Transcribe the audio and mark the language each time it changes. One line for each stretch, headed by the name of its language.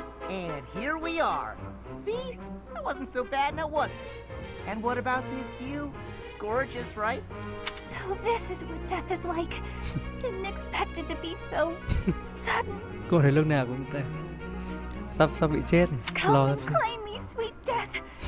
English: And here we are. See? That wasn't so bad, now was it? And what about this view? Gorgeous, right? So this is what death is like. Didn't expect it to be so sudden.
Vietnamese: Cô thấy lúc nào cũng sắp bị chết.
English: Come and claim me, sweet death.